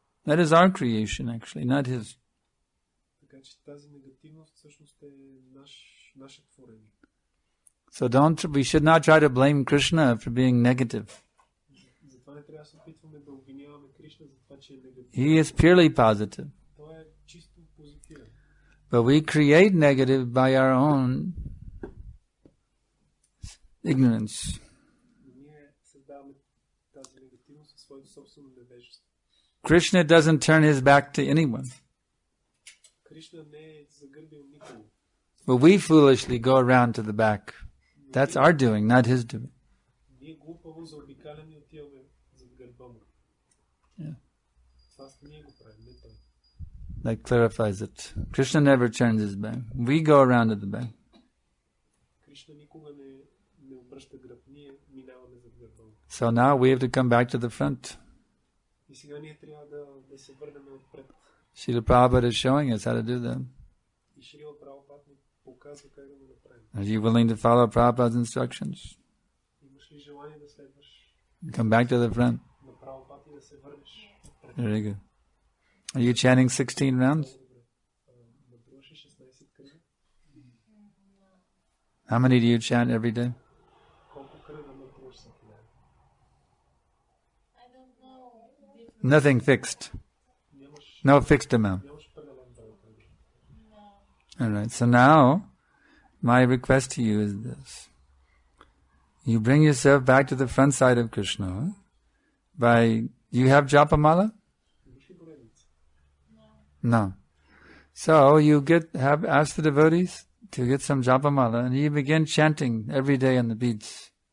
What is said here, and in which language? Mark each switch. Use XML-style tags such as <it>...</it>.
<en>That is our creation actually, not his.</en> <bg>Така че тази негативност всъщност е наше творение.</bg> <en>So we should not try to blame Krishna for being negative.</en> <bg>Затова не трябва да се опитваме да обвиняваме Кришна за това, че е негативен.</bg> <en>He is purely positive.</en> <bg>Той е чисто позитивен.</bg> <en>But we create negative by our own ignorance.</en> <bg>Ние създаваме тази негативност със своето собствено невежество.</bg> <en>Krishna doesn't turn his back to anyone.</en> <bg>Кришна не е загърбил никого.</bg> <en>But we foolishly go around to the back. That's our doing, not his doing.</en> <bg>Ние глупаво заобикаляме и отиваме зад гърба му. Това ние го правим, не той.</bg> <en>That clarifies it. Krishna never turns his back. We go around to the back.</en> <bg>Кришна никога не обръща гръб, ние минаваме зад гърба му.</bg> <en>So now we have to come back to the front.</en> <bg>И сега ние трябва да се върнем отпред.</bg> <en>Srila Prabhupada is showing us how to do that.</en> <bg>И Шрила Прабхупад ни показва как да го направим.</bg> <en>Are you willing to follow Prabhupada's instructions?</en> <bg>Имаш ли желание да следваш</bg> <en>Come back to the front.</en> <bg>на Прабхупад и да се върнеш отпред?</bg> <en>Very good. Are you chanting 16 rounds?</en> <bg>Мъдруваш 16 кръга.</bg> <en>How many do you chant every day?</en> <bg>Колко кръга мъдруваш всеки ден?</bg> <en>I don't know. Nothing fixed. No fixed amount.</en> <bg>Нямаш определен брой кръга.</bg> <en>All right. So now, my request to you is this. You bring yourself back to the front side of Krishna by, you have Japamala?</en> <bg>Имаш ли поредница?</bg> <en>No. So you ask the devotees to get some Japamala and you begin chanting every day on the beach.</en>